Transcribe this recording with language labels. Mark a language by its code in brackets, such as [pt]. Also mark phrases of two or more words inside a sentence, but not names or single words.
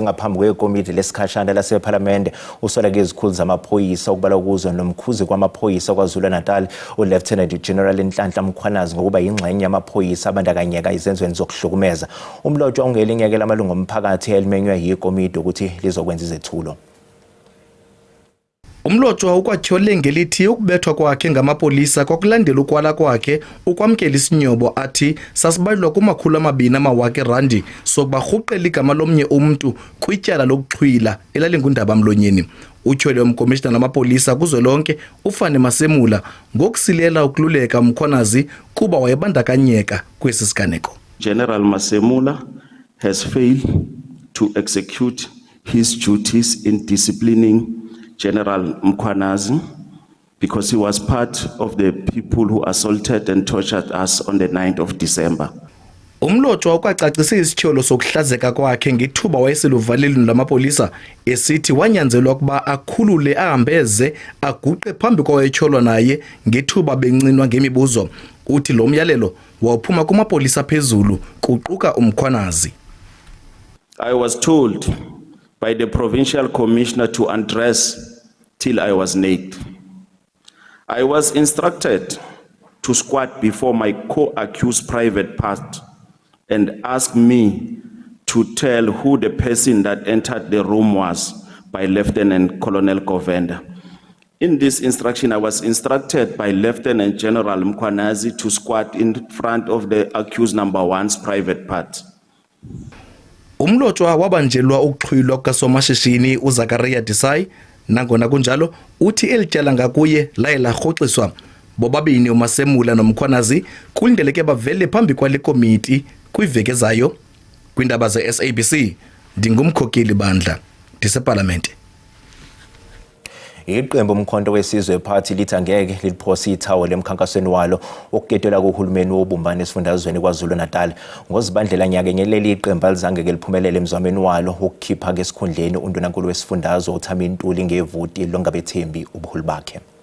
[zu] ngaphambi kwekomiti lesikhashana laseParliament usoleke izikhulu zamaphoyisa okubalwa kuzo nomkhuzi kwamaphoyisa kwaZulu-Natal uLieutenant General Nhlanhla Mkhwanazi ngokuba yingxenye yamaphoyisa abandakanyeka izenzweni zokuhlukumeza. Umlotshwa ungelinye ke lamalungu omphakathi elimenywe yikomiti ukuthi lizokwenza izethulo. [xh] Umlotshwa ukwathiole ngelithi ukubethwa kwakhe ngamapolisa kwakulandela ukwala kwakhe ukwamkela isinyobo athi sasibalwa ku200,000 sokuba rhuqela igama lomnye umuntu kwityala lokuxhwila elalingundaba mlonyeni. Utyhole umkomishina namapolisa kuzwelonke uFane Masemula ngokusilela ukululeka Mkhwanazi kuba wayebandakanyeka kwesi siganeko. [en] General Masemula has failed to execute his duties in disciplining General Mkhwanazi because he was part of the people who assaulted and tortured us on the 9th of December. [xh] Umlotshwa ukwacacisa isithyolo sokuhlazeka kwakhe ngethuba wayeseluvalelweni lamapolisa esithi wanyanzelwa ukuba akhulule ahambeze aguqe phambi kwawayetyholwa naye ngethuba bencinwa ngemibuzo. Uthi lo myalelo wawuphuma kumapolisa phezulu kuquka uMkhwanazi. [en] I was told by the provincial commissioner to undress till I was naked. I was instructed to squat before my co-accused private part and ask me to tell who the person that entered the room was by Lieutenant Colonel Govenda. In this instruction, I was instructed by Lieutenant General Mkhwanazi to squat in front of the accused number 1's private part. [xh] Umlotshwa wabanjelwa ukuxhwilwa kukasomashishini uZakaria Desai, nangona kunjalo uthi elityala ngakuye laye larhoxiswa. Bobabini uMasemula noMkhwanazi kulindeleke bavele phambi kwale komiti kwiveki ezayo. Kwindaba ze-SABC ndingumkhokeli bandla ndiseParlamente. [zu] Iqembu umkhonto wesizwe party lithi angeke liphosa ithawo lemkhankasweni walo okuketela kuhulumeni wobumbano esifundazweni KwaZulu-Natal. Ngozibandlela nyaka ngeleli iqembu alizange keliphumelele emzameni walo wokukhipha ngesikhundleni undunankulu wesifundazwe uThami Ntuli ngevoti longabethembi ubuholi bakhe.